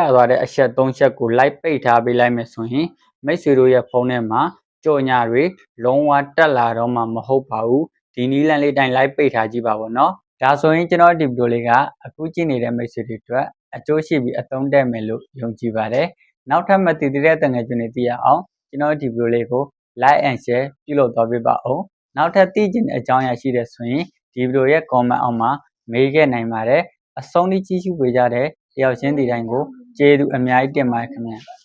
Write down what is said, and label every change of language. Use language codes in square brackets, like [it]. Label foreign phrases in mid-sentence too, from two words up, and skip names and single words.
[my] သွားတဲ့အချက်၃ချက်ကို like ပိတ်ထားပေးလိုက်မယ်ဆိုရင်မိတ်ဆွေတို့ရဲ့ဖုန်းထဲမှာကြော်ညာတွေလုံးဝတက်လာ တော့မှမဟုတ်ပါဘူးဒီနည်းလမ်းလေးတိုင်း like ပိတ်ထားကြည့်ပါဘောနော်ဒါဆိုရင်ကျွန်တော်ဒီဗီဒီယိုလေးကအခုကြည့်နေတဲ့မိတ်ဆွေတွေအတွက်အကျိုးရှိပြီးအသုံးတက်မယ်လို့ယုံကြည်ပါတယ်နောက်ထပ်မသိသေးတဲ့တငယ်ချင်းတွေသိရအောင်ကျွန်တော်ဒီဗီဒီယိုလေးကို [en] like and share [my] ပြုလုပ်သွားပေးပါဦးနောက်ထပ်သိချင်တဲ့အကြောင်းအရာရှိတဲ့ဆိုရင်ဒီဗီဒီယိုရဲ့ comment အောက်မှာမေးခဲ့နိုင်ပါတယ်အဆုံးထိကြည့်ရှုပေးကြတဲ့တယောက်ချင်းဒီတိုင်းကိုကျေးဇူးအများကြီးတင်ပါတယ်ခင်ဗျာ